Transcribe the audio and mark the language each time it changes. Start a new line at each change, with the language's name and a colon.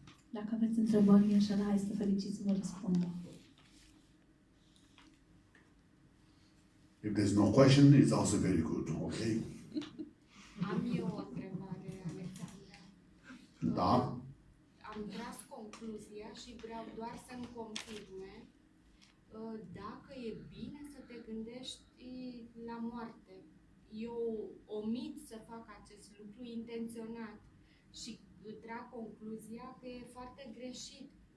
Romanian: Dacă aveți întrebări, Geshe este fericit să vă răspundă.
English: If there's no question, it's also very good, okay?
Romanian: Am eu o întrebare, Alexandra. Da. Am tras concluzia și vreau doar să-mi confirme dacă e bine să te gândești la moarte. Eu omit să fac acest lucru intenționat și trag concluzia că e foarte greșit.